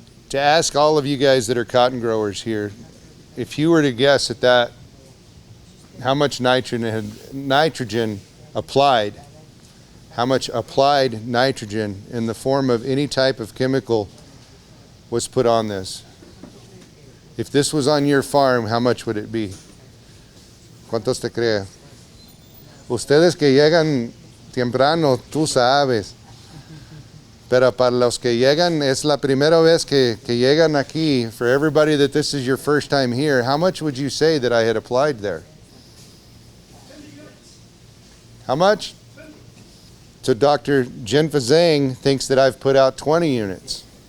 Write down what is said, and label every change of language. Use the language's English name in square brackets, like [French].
[English] To ask all of you guys that are cotton growers here, if you were to guess at that, how much nitrogen applied, how much applied nitrogen in the form of any type of chemical was put on this. If this was on your farm, how much would it be? [Spanish] ¿Cuántos te cree? Ustedes que llegan temprano, tú sabes. Pero para los que llegan, es la primera vez que llegan aquí. [English] For everybody that this is your first time here, how much would you say that I had applied there? How much? So Dr. Jinfa Zhang thinks that I've put out 20 units.